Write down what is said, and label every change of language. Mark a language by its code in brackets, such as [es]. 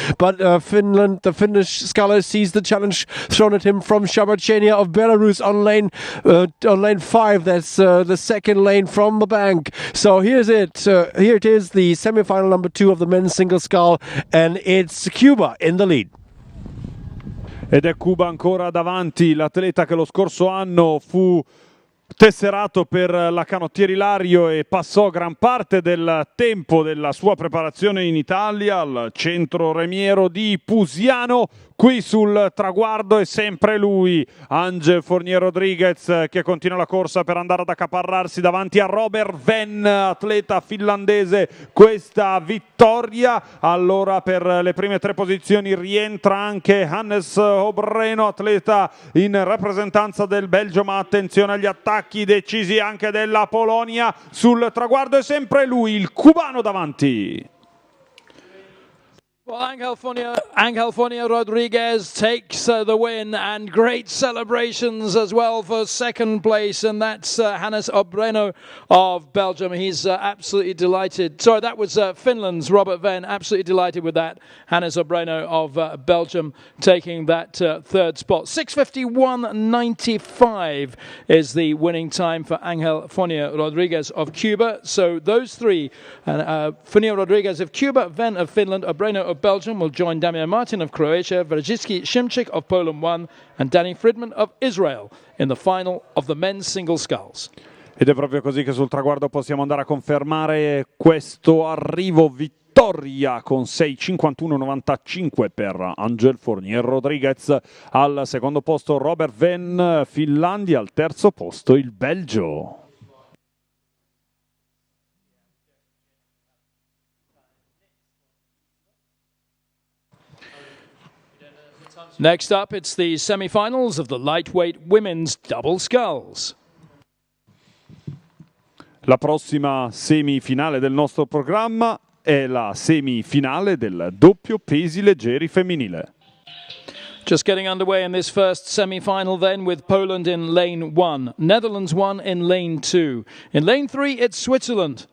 [en] But the Finnish sculler sees the challenge thrown at him from Charbachenya of Belarus on lane 5. That's the second lane from the bank. So here it is, the semi-final number 2 of the men's single scull, and it's Cuba in the lead. [it] Ed è Cuba ancora davanti, l'atleta che lo scorso anno fu tesserato per la canottieri Lario e passò gran parte del tempo della sua preparazione in Italia al centro remiero di Pusiano. Qui sul traguardo è sempre lui, Ángel Fournier Rodríguez, che continua la corsa per andare ad accaparrarsi davanti a Robert Venn, atleta finlandese, questa vittoria. Allora per le prime 3 posizioni rientra anche Hannes Obreno, atleta in rappresentanza del Belgio, ma attenzione agli attacchi decisi anche della Polonia. Sul traguardo è sempre lui, il cubano davanti. [en] Well, Ángel Fournier Rodríguez takes the win, and great celebrations as well for second place, and that's Hannes Obreno of Belgium. He's absolutely delighted. Sorry, that was Finland's Robert Venn, absolutely delighted with that. Hannes Obreno of Belgium taking that third spot. 6:51.95 is the winning time for Ángel Fournier Rodríguez of Cuba. So those 3, Fournier Rodríguez of Cuba, Venn of Finland, Obreno of Belgium will join Damian Martin of Croatia, Wojciech Szymczyk of Poland 1, and Danny Fridman of Israel in the final of the men's single sculls. [it] Ed è proprio così che sul traguardo possiamo andare a confermare questo arrivo vittoria con 6:51.95 per Ángel Fournier Rodríguez. Al secondo posto Robert Venn, Finlandia, al terzo posto il Belgio. [en] Next up, it's the semi-finals of the lightweight women's double sculls. [it] La prossima semifinale del nostro programma è la semifinale del doppio pesi leggeri femminile. [en] Just getting underway in this first semi-final then, with Poland in lane 1, Netherlands 1 in lane 2. In lane 3, it's Switzerland.